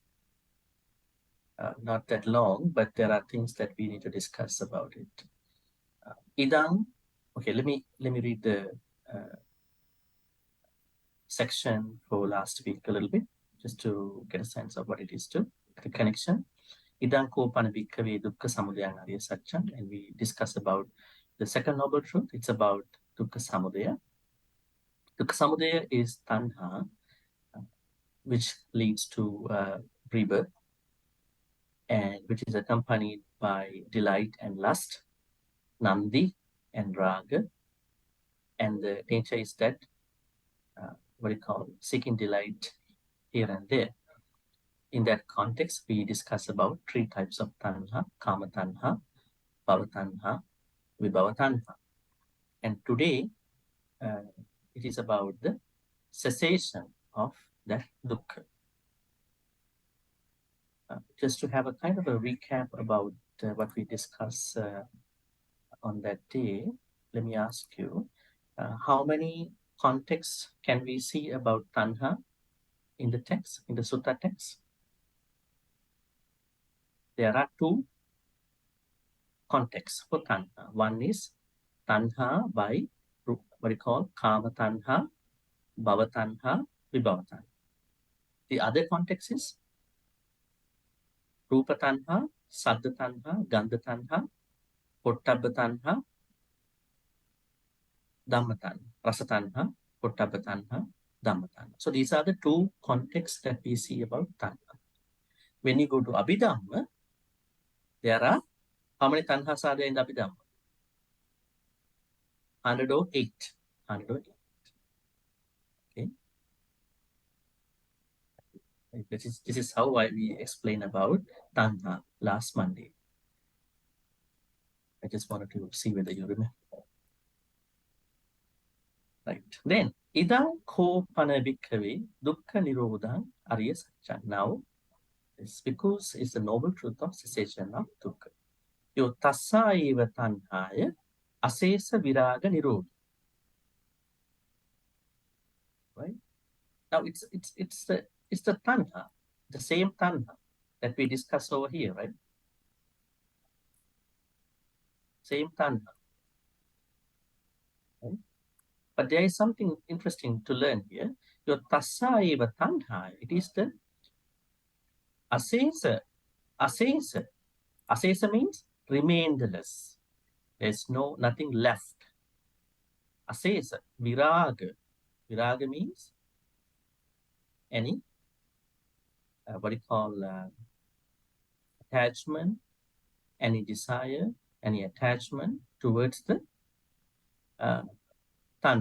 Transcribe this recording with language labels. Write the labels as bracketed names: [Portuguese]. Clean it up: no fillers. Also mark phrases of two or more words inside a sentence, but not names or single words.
[English] Not that long, but there are things that we need to discuss about it. Idam. Okay, let me read the section for last week a little bit, just to get a sense of what it is to the connection. [Pali] Idang kopana bhikkhave dukkha samudaya ariya satcham, [English] and we discuss about the second noble truth. It's about [Pali] dukkha samudaya. Dukkha samudaya [English] is tanha, which leads to rebirth, and which is accompanied by delight and lust, nandi and raga. And the nature is that, what do you call, seeking delight here and there. In that context, we discuss about three types of tanha: [Pali] kama tanha, bhava tanha, vibhava tanha. [English] And today, uh, it is about the cessation of that dukkha. Just to have a kind of a recap about what we discussed on that day, let me ask you, how many contexts can we see about tanha in the text, in the sutta text? There are two contexts for tanha. One is tanha by what you call [Pali] kama tanha, bhava tanha, vibhava tanha. [English] The other context is [Pali] rupa tanha, saddha tanha, gandha tanha, pottabha tanha, dhamma tanha, rasa tanha, pottabha tanha, dhamma tanha. [English] So these are the two contexts that we see about tanha. When you go to Abhidhamma, there are how many tanhas are there in the Abhidhamma? 108. 108. Okay. This is how we explain about tanha last Monday. I just wanted to see whether you remember. Right. Then, [Pali] idang ko panabhikkhave dukkha nirodhang ariya satcha. [English] Now, it's because it's the noble truth of cessation of dukkha. [Pali] Yo tassa eva tanhaya asesa viraga nirodha. [English] Right. Now, it's the tanha, the same tanha that we discussed over here, right? Same tanha. Right? But there is something interesting to learn here. [Pali] Your tassa eva tanha, [English] it is the asesa. Asesa. Asesa means remainderless. There's nothing left. Asesa. Viraga. Viraga means any, what do you call, attachment, any desire, any attachment towards the tanha.